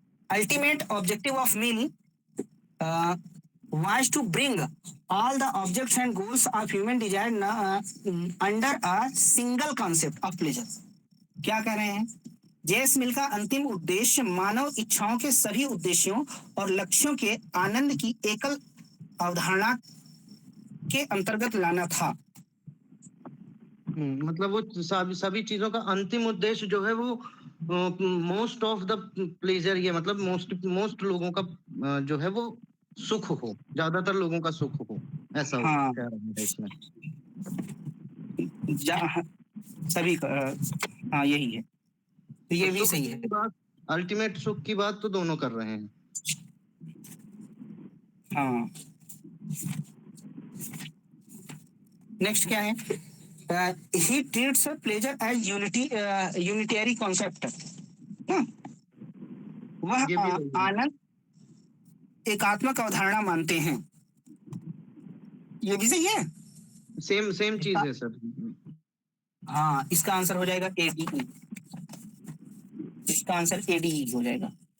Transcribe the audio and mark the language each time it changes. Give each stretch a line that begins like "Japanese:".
English: ultimate objective of mill was to bring all the objects and goals of human desire under a single concept of pleasure.
Hindi: क्या कह रहे हैं? JS मिल का अंतिम उद्देश्य मानव इच्छाओं के सभी उद्देश्यों और लक्ष्यों के आनंद की एकल अवधारणा के अंतर्गत लाना था. मतलब वो सभी चीजों का अंतिम उद्देश्य जो है वो
English: most of the pleasure,
Hindi: ये मतलब मोस्ट लोगों का जो है वो सुख हो, ज्यादातर लोगों का सुख हो, ऐसा हाँ. कह रहा है इसमें. सभी का हाँ यही है. तो ये भी सही है. अल्टीमेट सुख की बात तो दोनों कर रहे हैं. हाँ. नेक्स्ट क्या है?
English: he treats pleasure as unitary concept.
Hindi: वह आनंद एकात्मक अवधारणा मानते हैं. ये भी सही है. सेम चीज है सर. हाँ, इसका आंसर हो जाएगा ADE. इसका आंसर ADE हो जाएगा.